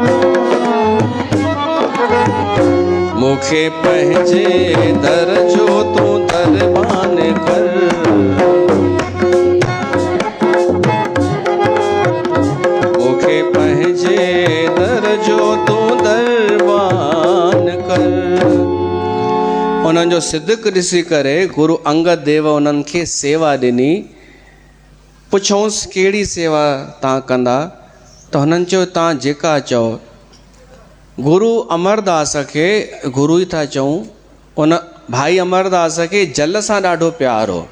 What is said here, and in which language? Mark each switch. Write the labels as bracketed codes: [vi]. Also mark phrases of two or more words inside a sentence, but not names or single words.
[sd] मूंखे पंहिंजे दर जो तूं दरबान कर, मूंखे पंहिंजे दर जो तूं दरबान कर। उन्हनि जो सिदक ॾिसी करे गुरु अंगद देव उन्हनि खे सेवा ॾिनी। पुछऊंसि कहिड़ी सेवा तव्हां कंदा, त हुननि चयो तव्हां जेका चओ। गुरु अमरदास खे गुरु ई था चऊं, उन भाई अमरदास खे जल सां ॾाढो प्यारु हो।